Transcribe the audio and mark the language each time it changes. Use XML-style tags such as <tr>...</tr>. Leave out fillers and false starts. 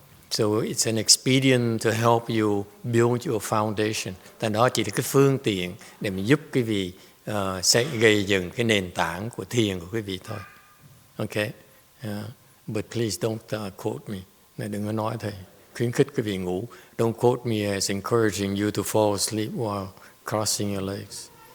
<en>So it's an expedient to help you build your foundation.</en> <vi>Tại đó chỉ là cái phương tiện để mình giúp quý vị gây dựng cái nền tảng của thiền của quý vị thôi.</vi> <en>Okay? But please don't quote me.</en> <vi>Đừng có nói thầy khuyến khích quý vị ngủ.</vi> <en>Don't quote me as encouraging you to fall asleep while crossing your legs.</en>